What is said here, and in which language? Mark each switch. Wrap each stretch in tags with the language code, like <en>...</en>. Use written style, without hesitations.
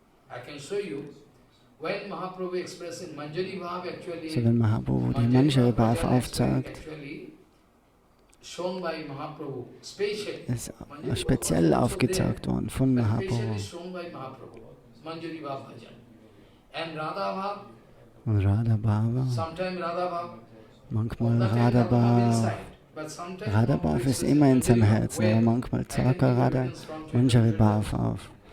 <en>I can show you when Mahaprabhu expressing Manjari Bhav actually.</en> <de>So wenn Mahaprabhu die Manjari-Bhav aufzeigt,</de> <en>shown by Mahaprabhu, specially.</en> <de>ist speziell aufgezeigt worden von Mahaprabhu.</de> <en>Shown by Mahaprabhu, Manjari Bhav Bhajan. And Radha Bhav,</en> <de>Und Radhabhava,</de> <en>sometimes Radha Bhav,</en> <de>manchmal Radhabhav. Radhabhav ist immer in seinem Herzen, aber manchmal zeigt er Radha Manjari-Bhav auf.</de>